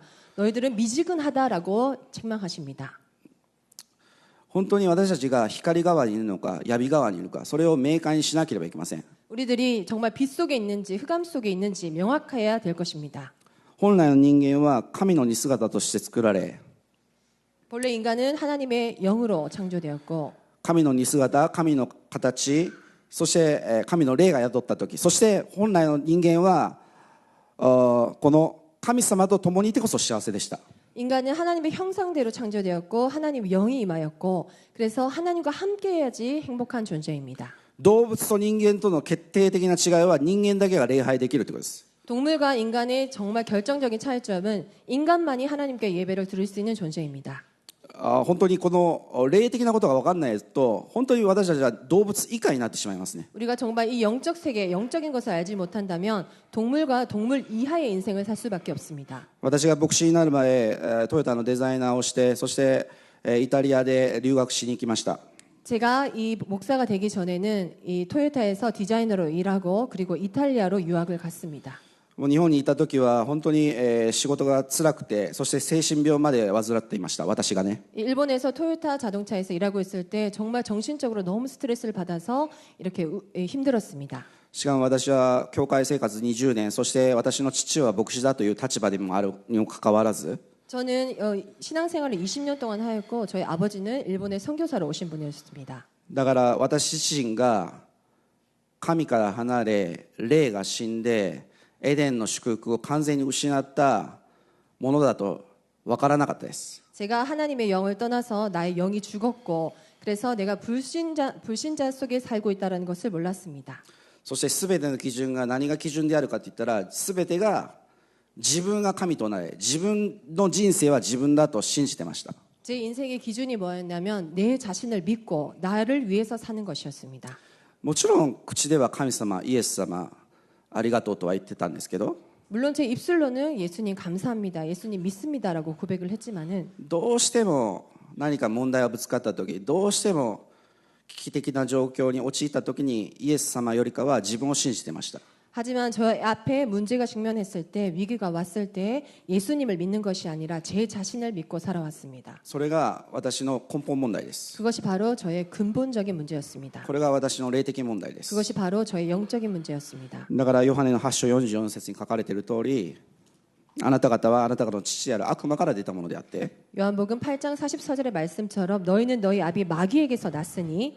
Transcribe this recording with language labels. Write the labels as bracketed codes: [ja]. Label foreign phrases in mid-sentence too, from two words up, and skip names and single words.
[ko] 너희들은 미지근하다라고 책망하십니다. [ja] 本当に私たちが光側にいるのか闇側にいるのか、それを明快にしなければいけません。 [ko] 우리들이 정말 빛 속에 있는지 흑암 속에 있는지 명확해야 될 것입니다. [ja] 本来の人間は神の似姿として作られ、 [ko] 본래 인간은 하나님의 영으로 창조되었고 [ja] 神の似姿、神の形、そして神の霊が宿った時、そして本来の人間はこの神様と共にいてこそ幸せでした。 [ko] 인간은 하나님의 형상대로 창조되었고 하나님의 영이 임하였고 그래서 하나님과 함께해야지 행복한 존재입니다. [ja] 動物と人間との決定的な違いは人間だけが礼拝できるということです。 [ko] 동물과 인간의 정말 결정적인 차이점은 인간만이 하나님께 예배를 드릴 수 있는 존재입니다. [ja] 本当にこの霊的なことが分かんないと、本当に私たちは動物以下になってしまいますね。 [ko] 우리가 정말 이 영적 세계, 영적인 것을 알지 못한다면 동물과 동물 이하의 인생을 살 수밖에 없습니다. [ja] 私が牧師になる前、トヨタのデザイナーをして、そしてイタリアで留学しに行きました。 [ko] 제가 이 목사가 되기 전에는 이 토요타에서 디자이너로 일하고 그리고 이탈리아로 유학을 갔습니다. [ja] もう日本にいた時は本当に仕事が辛くて、そして精神病まで患っていました。私がね。 [ko] 일본에서 토요타 자동차에서 일하고 있을 때 정말 정신적으로 너무 스트레스를 받아서 이렇게 힘들었습니다. [ja] しかも私は教会生活20年、そして私の父は牧師だという立場でもあるにもかかわらず、 [ko] 저는 신앙생활을 20년 동안 하였고 저희 아버지는 일본의 선교사로 오신 분이었습니다. [ja] だから私自身が神から離れ霊が死んでエデンの祝福を完全に失ったものだと分からなかったです。 [ko] 제가 하나님의 영을 떠나서 나의 영이 죽었고 그래서 내가 불신자 속에 살고 있다는 것을 몰랐습니다. [ja] そして全ての基準が何が基準であるかといったら、全てが自分が神となれ、自分の人生は自分だと信じてました。 [ko] 제 인생의 기준이 뭐였냐면 내 자신을 믿고 나를 위해서 사는 것이었습니다. [ja] もちろん口では神様、イエス様ありがとうとは言ってたんですけど、 [ko] 물론 제 입술로는 예수님 감사합니다, 예수님 믿습니다라고 고백을 했지만은 [ja] どうしても何か問題がぶつかった時、どうしても危機的な状況に陥った時にイエス様よりかは自分を信じてました。 [ko] 하지만 저 앞에 문제가 직면했을 때 위기가 왔을 때 예수님을 믿는 것이 아니라 제 자신을 믿고 살아왔습니다. [ja] それが私の根本問題です。 [ko] 그것이 바로 저의 근본적인 문제였습니다. [ja] これが私の霊的問題です。 [ko] 그것이 바로 저의 영적인 문제였습니다. [ja] だからヨハネの8章44節に書かれている通り、あなた方はあなた方の父である悪魔から出たものであって、 [ko] 요한복음 8장 44절의 말씀처럼 너희는 너희 아비 마귀에게서 났으니